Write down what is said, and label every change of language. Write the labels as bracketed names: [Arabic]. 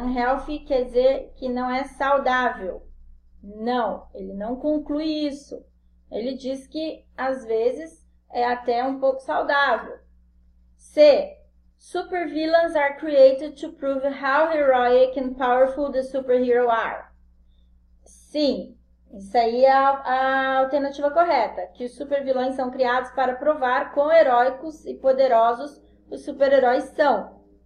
[Portuguese] Unhealthy quer dizer que não é saudável. Não, ele não conclui isso. Ele diz que, às vezes, é até um pouco saudável. C. [English] Supervillains are created to prove how heroic and powerful the superhero are. [Portuguese] Sim, isso aí é a alternativa correta, que os supervilões são criados para provar quão heróicos e poderosos os super-heróis são.